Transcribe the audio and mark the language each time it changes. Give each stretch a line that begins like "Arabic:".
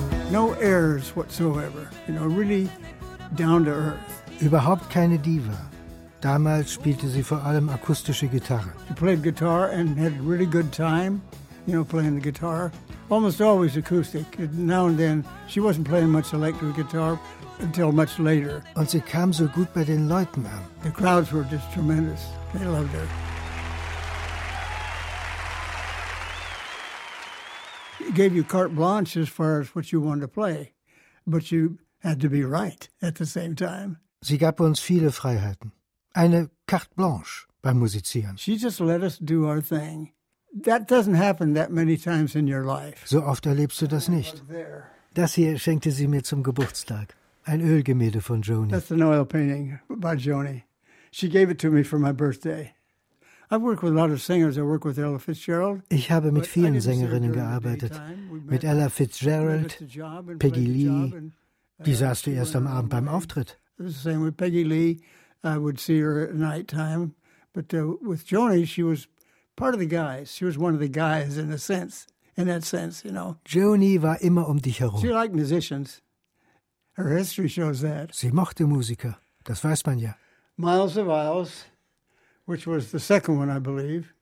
English: No airs whatsoever, you know, really down to earth.
German: Überhaupt keine Diva. Damals spielte sie vor allem akustische Gitarre.
English: She played guitar and had a really good time, you know, playing the guitar. Almost always acoustic. Now and then, she wasn't playing much electric guitar until much later.
German: Und sie kam so gut bei den Leuten an.
English: The crowds were just tremendous. They loved her. She gave you carte blanche as far as what you wanted to play, but you had to be right at the same time.
German: Sie gab uns viele Freiheiten. Eine carte blanche beim Musizieren.
English: She just let us do our thing. That doesn't happen that many times in your life.
German: So oft erlebst du das nicht. Das hier schenkte sie mir zum Geburtstag. Ein Ölgemälde von Joni.
English: That's an oil painting by Joni. She gave it to me for my birthday. I've worked with a lot of singers. I work with Ella Fitzgerald.
German: Ich habe mit vielen Sängerinnen gearbeitet. Mit Ella Fitzgerald, Peggy Lee. Die sahst du erst am Abend beim Auftritt.
English: The same with Peggy Lee. I would see her at night time. But with Joni, she was part of the guys. She was one of the guys in a sense, in that sense, you know.
German: Joni war immer um dich herum.
English: She liked musicians. Her history shows that.
German: Sie mochte Musiker. Das weiß man ja.
English: Miles of Isles, which was the second one, I believe.